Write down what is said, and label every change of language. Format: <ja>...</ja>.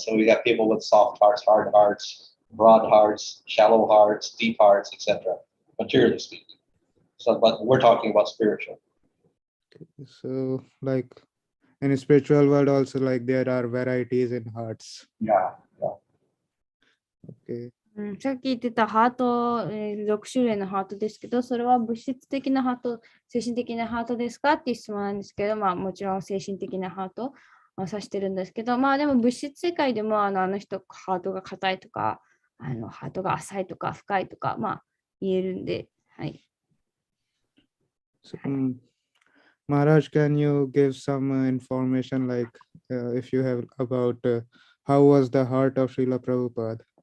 <en>So we have people with soft hearts, hard hearts, broad hearts, shallow hearts, deep hearts, etc. Materially speaking. So, but we're talking about spiritual. So, like in a spiritual world, also like there are varieties in hearts. Yeah. Okay.</en> <ja>さっき言ってたハート、6種類のハートですけど、それは物質的なハート、精神的なハートですかっていう質問なんですけど、もちろん精神的なハートを指してるんですけど、でも物質世界でもあの人ハートが硬いとか、ハートが浅いとか深いとか、言えるんで、はい。</ja> <en>So, Maharaj, can you give some information, like if you have, about how was the heart of Srila Prabhupada?</en>